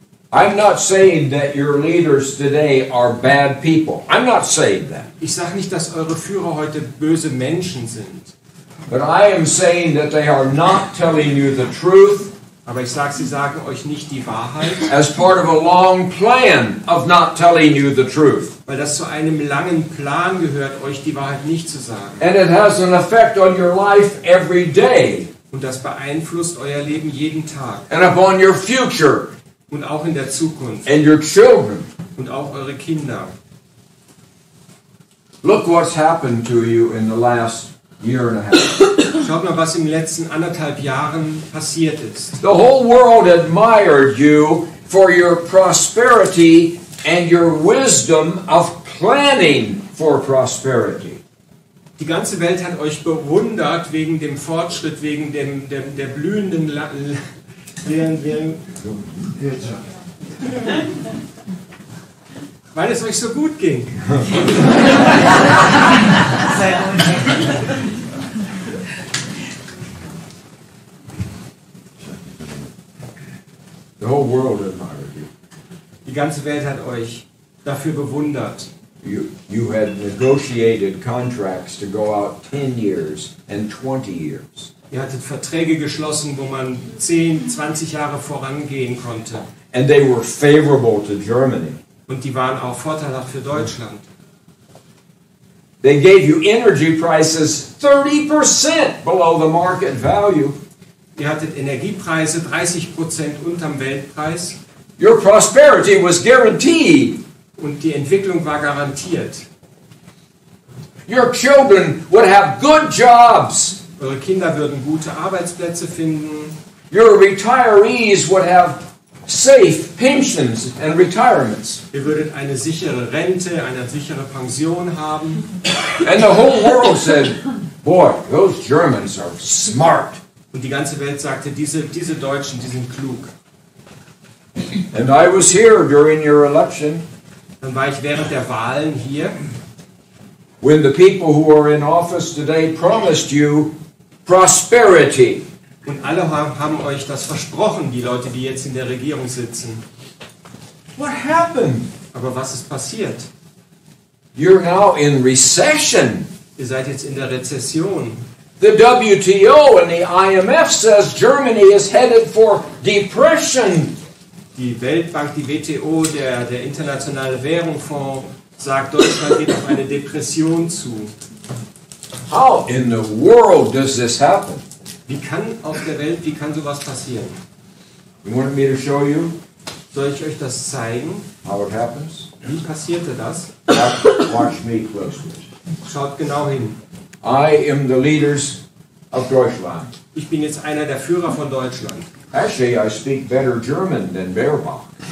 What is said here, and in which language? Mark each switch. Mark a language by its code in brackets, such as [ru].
[en] I'm not saying that your leaders today are bad people. I'm not saying that. [de] Ich sage nicht, dass eure Führer heute böse Menschen sind, [en] But I am saying that they are not telling you the truth [de] aber ich sage, sie sagen euch nicht die Wahrheit, [en] as part of a long plan of not telling you the truth. [de] weil das zu einem langen Plan gehört, euch die Wahrheit nicht zu sagen. [en] And it has an effect on your life every day [de] Und das beeinflusst euer Leben jeden Tag [en] and upon your future [de] und auch in der Zukunft [en] and your children. [de] und auch eure Kinder. [en] Look what's happened to you in the last year and a half. [de] Schaut mal, was in den letzten 1,5 Jahren passiert ist. [en] The whole world admired you for your prosperity and your wisdom of planning for prosperity. [de] Die ganze Welt hat euch bewundert wegen dem Fortschritt, wegen der blühenden Wirtschaft. Weil es euch so gut ging. [en] The whole world admired you. [de] Die ganze Welt hat euch dafür bewundert. [en] You had negotiated contracts to go out 10 years and 20 years. [de] Ihr hattet Verträge geschlossen, wo man 10, 20 Jahre vorangehen konnte. [en] And they were favorable to Germany. [de] Und die waren auch vorteilhaft für Deutschland. [en] They gave you energy prices 30% below the market value. [de] Ihr hattet Energiepreise 30% unterm Weltpreis. [en] Your prosperity was guaranteed. [de] Und die Entwicklung war garantiert. [en] Your children would have good jobs. [de] Eure Kinder würden gute Arbeitsplätze finden. [en] Your retirees would have safe pensions and retirements. [de] Ihr würdet eine sichere Rente, eine sichere Pension haben. [en] And the whole world said, boy, those Germans are smart. [de] Und die ganze Welt sagte, diese Deutschen, die sind klug. [en] And I was here during your election. [de] Dann war ich während der Wahlen hier, [en] when the people who are in office today promised you prosperity. [de] und alle haben euch das versprochen, die Leute, die jetzt in der Regierung sitzen. [en] What happened? [de] Aber was ist passiert? [en] You're now in recession. [de] Ihr seid jetzt in der Rezession. [en] The WTO and the IMF says Germany is headed for depression. [de] Die Weltbank, die WTO, der Internationale Währungsfonds sagt, Deutschland geht auf eine Depression zu. [en] How in the world does this happen? [de] Wie kann sowas passieren? [en] You want me to show you [de] Soll ich euch das zeigen? [en] how it happens? [de] Wie passierte das? [en] Watch me closely. [de] Schaut genau hin. [en] I am the leaders of Deutschland. [de] Ich bin jetzt einer der Führer von Deutschland. [en] Actually, I speak better German than Baerbock.